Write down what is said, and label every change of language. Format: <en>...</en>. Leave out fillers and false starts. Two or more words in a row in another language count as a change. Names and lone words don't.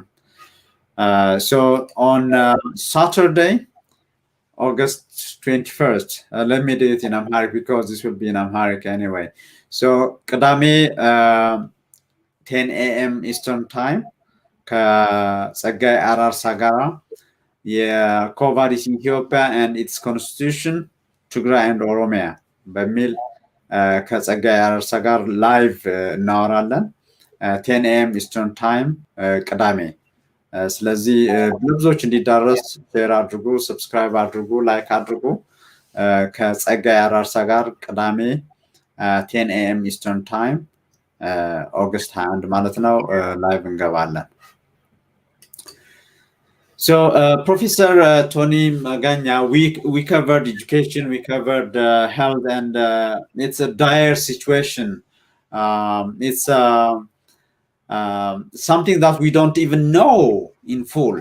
<en>So on Saturday, August 21st, let me do it in Amharic because this will be in Amharic anyway. So Kadame, 10 a.m. Eastern Time,</en> <am>ከጸጋይ አራርሳ ጋራ የኮቫዲስ ኢትዮጵያ</am> <en>and its constitution</en> <am>ትግራይ and ኦሮሚያ በሚል ከጸጋዬ አራርሳ ጋር ላይቭ እናወራለን 10 AM</am> <en>Eastern Time</en> <am>ቅዳሜ። ስለዚህ ብዙዎች እንዲዳረስ ሼር አድርጉ፣ ሰብስክራይብ አድርጉ፣ ላይክ አድርጉ። ከጸጋዬ አራርሳ ጋር ቅዳሜ 10 AM</am> <en>Eastern Time August</en> <am>21 ማለት ነው ላይቭ እንገባለን።</am> <en>So, Professor Tony Magaña, we covered education, we covered health, and it's a dire situation. It's something that we don't even know in full.</en>